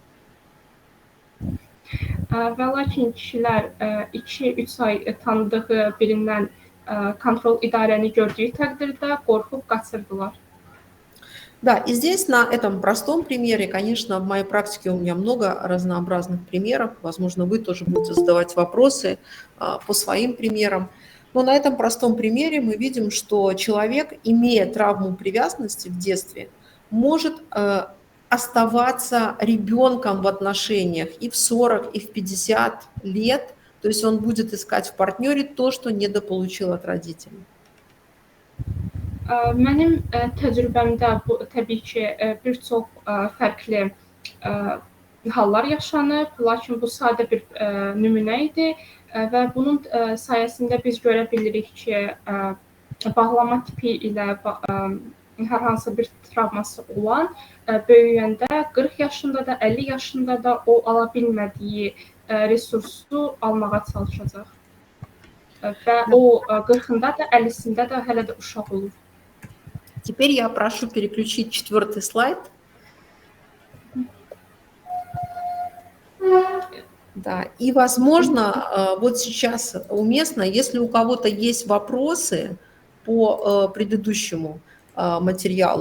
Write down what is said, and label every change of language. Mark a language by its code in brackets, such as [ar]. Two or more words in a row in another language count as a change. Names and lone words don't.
[az] Və lakin kişilər 2-3 ay tanıdığı birindən kontrol idarəni gördüyü təqdirdə qorxub qaçırdılar. [ru] Да, и здесь на этом простом примере, конечно, в моей практике у меня много разнообразных примеров, возможно, вы тоже будете задавать вопросы по своим примерам. Но на этом простом примере мы видим, что человек, имея травму привязанности в детстве, может оставаться ребенком в отношениях и в 40, и в 50 лет. То есть он будет искать в партнере то, что недополучил от родителей. [az] Mənim təcrübəmdə bu təbii ki, bir çox fərqli hallar yaşanıb, lakin bu sadə bir nümunə idi və bunun sayəsində biz görə bilirik ki, bağlanma tipi ilə hər hansı bir travması olan böyüyəndə 40 yaşında da, 50 yaşında da o ala bilmədiyi resursu almağa çalışacaq. Və o 40-ında da, 50-sində də hələ də uşaq olur. [ru] Теперь я прошу переключить 4-й слайд. Да, и, возможно, вот сейчас уместно, если у кого-то есть вопросы по предыдущему материалу.